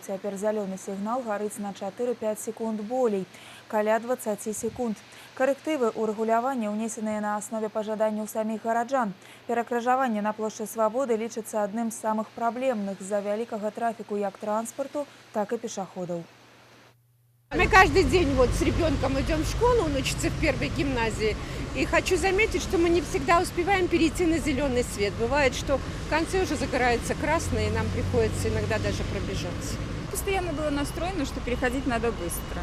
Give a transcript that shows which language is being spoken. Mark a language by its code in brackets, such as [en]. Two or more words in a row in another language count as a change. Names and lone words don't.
[be] Цяпер зялёны сігнал гарыць на 4-5 секунд болей, каля 20 секунд. Карэктывы ў рэгуляванні ўнесеныя на аснове пажаданняў саміх гараджан. Перакрыжаванне на плошчы Свабоды лічыцца адным з самых праблемных з-за вялікага трафіку як транспарту, так і пешаходаў. [ru] Мы каждый день вот с ребенком идем в школу, он учится в первой гимназии. И хочу заметить, что мы не всегда успеваем перейти на зеленый свет. Бывает, что в конце уже загорается красный, и нам приходится иногда даже пробежать. Постоянно было настроено, что переходить надо быстро.